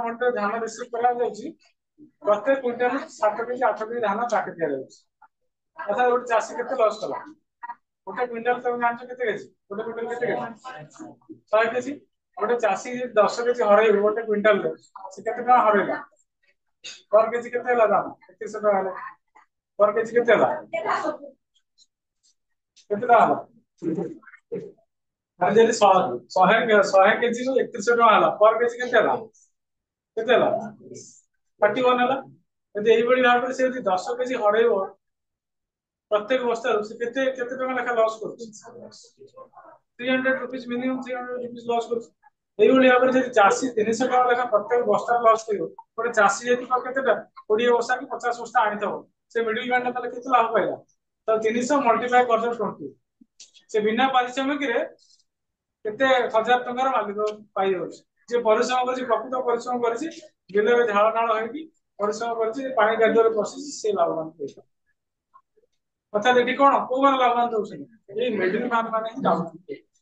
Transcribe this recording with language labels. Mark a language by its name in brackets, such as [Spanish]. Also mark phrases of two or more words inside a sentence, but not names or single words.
[Odia] ମଣ୍ଡିରେ ଧାନ ରିସିଭ କରାଯାଉଛି ପ୍ରତ୍ୟେକ କୁଇଣ୍ଟାଲ 7 କେଜି 8 କେଜି ଧାନ କାଟି ଦିଆଯାଉଛି ଅର୍ଥାତ୍ ଗୋଟେ ଚାଷୀ କେତେ ଲସ୍ କଲା ଗୋଟେ କୁଇଣ୍ଟାଲ ତମେ ଜାଣିଛ କେତେ କେଜି ଗୋଟେ କୁଇଣ୍ଟାଲ କେତେ କେଜି 100 କେଜି ଗୋଟେ ଚାଷୀ 10 କେଜି ହରେଇବ ଗୋଟେ କୁଇଣ୍ଟାଲରେ ସେ କେତେ ଟଙ୍କା ହରେଇଲା [English] per kg [Odia] केते ହେଲା ଦାମ 3100 ଟଙ୍କା ହେଲା [English] per kg [Odia] କେତେ ହେଲା କେତେ ଟଙ୍କା ହେଲା ଆରେ ଯଦି 100 କେଜି ରୁ 3100 ଟଙ୍କା ହେଲା [English] per kg [Odia] କେତେ ହେଲା କେତେ ହେଲା 31 ହେଲା ଯଦି ଏଇଭଳି ଭାବରେ ସେ ଯଦି 10 କେଜି ହରେଇବ ପ୍ରତ୍ୟେକ ବସ୍ତାରୁ ସେ କେତେ କେତେ ଟଙ୍କା ଲେଖା ଲସ୍ କରୁଛି [English] 300 rupees minimum 300 rupees loss [Odia] କରୁଛି এইଭଳି ଭାବରେ ଯଦି ଚାଷୀ 300 ଟଙ୍କା ଲେଖା ପ୍ରତ୍ୟେକ ବସ୍ତାରେ ଲସ୍ କରିବ ଗୋଟେ ଚାଷୀ ଯଦି କେତେଟା 20 ବସ୍ତା କି 50 ବସ୍ତା ଆଣିଥିବ ସେ [English] middle man [Odia] ତାହେଲେ କେତେ ଲାଭ ପାଇଲା ତ 300 ମଲ୍ଟିପ୍ଲାଏ କରିଦେବ 20 ସେ ବିନା ପାରିଶ୍ରମିକରେ କେତେ ହଜାର ଟଙ୍କାର ମାଲିକ ପାଇଯାଉଛି ଯିଏ ପରିଶ୍ରମ କରିଛି ପ୍ରକୃତ ପରିଶ୍ରମ କରିଛି ବିଲରେ ଝାଳ ନାଳ ହେଇକି ପରିଶ୍ରମ କରିଛି ପାଣି କାଦୁଅରେ ପଶିଛି ସେ ଲାଭବାନ ହେଇଯିବ ଅର୍ଥାତ୍ ଏଠି କଣ କୋଉମାନେ ଲାଭବାନ ଦଉଛନ୍ତି ଏଇ [English] middle man [Odia] ମାନେ ହିଁ ଲାଭବାନ